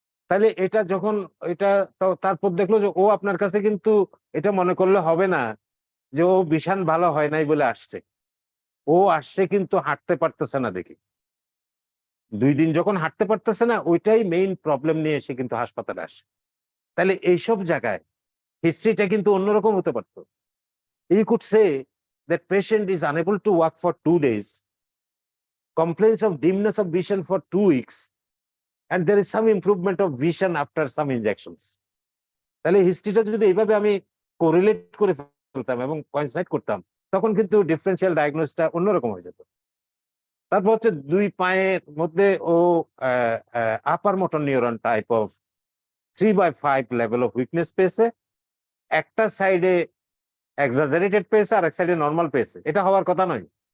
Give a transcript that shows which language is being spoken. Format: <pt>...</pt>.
<bn>তাহলে এটা যখন এটা তারপর দেখলো যে ও আপনার কাছে কিন্তু এটা মনে করলে হবে না যে ও ভিশন ভালো হয় নাই বলে আসছে, ও আসছে কিন্তু হাঁটতে পারতেছে না দেখি। 2 দিন যখন হাঁটতে পারতেছে না, ওইটাই মেইন প্রবলেম নিয়ে এসে কিন্তু হাসপাতালে আসে। তাহলে এইসব জায়গায় হিস্ট্রিটা কিন্তু অন্যরকম হতে পারতো।</bn> <en>You could say that patient is unable to walk for 2 days, complains of dimness of vision for 2 weeks, and there is some improvement of vision after some injections.</en> <bn>তাহলে হিস্ট্রিটা যদি এইভাবে আমি কোরিলেট করে ফেলতাম এবং কোইনসাইড করতাম, তখন কিন্তু ডিফারেন্সিয়াল ডায়াগনোসিসটা অন্যরকম হয়ে যেত। তারপর হচ্ছে 2 পায়ের মধ্যে ও আপার motor neuron type of 3/5 level of weakness পেয়েছে, একটা সাইডে এক্সাজারেটেড পেয়েছে আর এক সাইডে নর্মাল পেয়েছে। এটা হওয়ার কথা নয়।</bn>